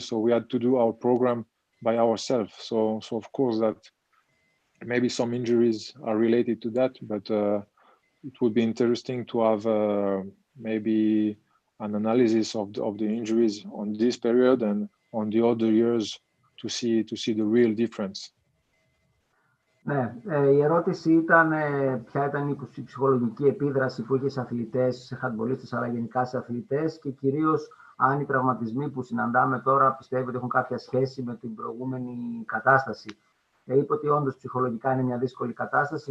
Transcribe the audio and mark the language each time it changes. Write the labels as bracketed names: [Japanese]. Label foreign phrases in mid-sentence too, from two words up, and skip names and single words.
[English] So we had to do our program by ourselves. So of course that maybe some injuries are related to that, but it would be interesting to have maybe an analysis of the injuries on this period and on the other years to see the real difference. [Greek] Ναι, η ερώτηση ήταν ποια ήταν η ψυχολογική επίδραση που είχε σε αθλητές, σε χαντμπολίστες, αλλά γενικά σε αθλητές και κυρίως αν οι τραυματισμοί που συναντάμε τώρα πιστεύετε ότι έχουν κάποια σχέση με την προηγούμενη κατάσταση. Είπε ότι όντως ψυχολογικά είναι μια δύσκολη κατάσταση.